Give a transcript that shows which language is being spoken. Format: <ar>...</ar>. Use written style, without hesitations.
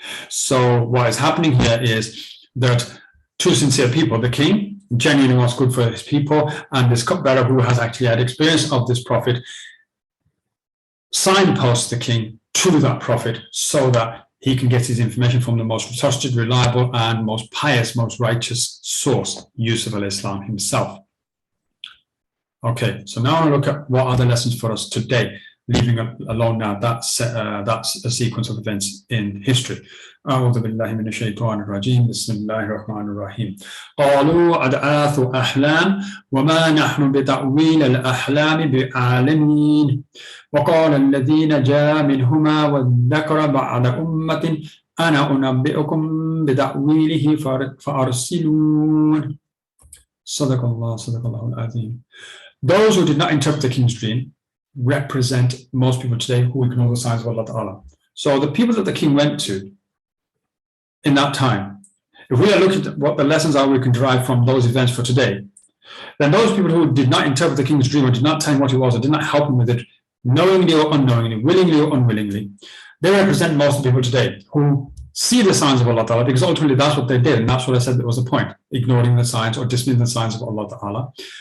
<en>So what is happening here is that two sincere people, the king genuinely wants good for his people, and this cupbearer who has actually had experience of this prophet, signposts the king to that prophet so that he can get his information from the most trusted, reliable, and most pious, most righteous source, Yusuf al-Islam himself. Okay, so now I'll look at what are the lessons for us today, leaving alone now that's a sequence of events in history.</en> <ar>أعوذ بالله من الشيطان الرجيم بسم الله الرحمن الرحيم قالوا أضغاث أحلام وما نحن بتأويل الأحلام بعالمين وقال الذي نجا منهما وادكر بعد أمة أنا أنبئكم بتأويله فأرسلون صدق الله العظيم.</ar> <en>Those who did not interpret the king's dream represent most people today who ignore the signs of Allah Ta'ala. So the people that the king went to in that time, if we are looking at what the lessons are we can derive from those events for today, then those people who did not interpret the king's dream or did not tell him what it was or did not help him with it, knowingly or unknowingly, willingly or unwillingly, they represent most of the people today who see the signs of Allah Ta'ala, because ultimately that's what they did, and that's what I said that was the point, ignoring the signs or dismissing the signs of Allah Ta'ala.</en>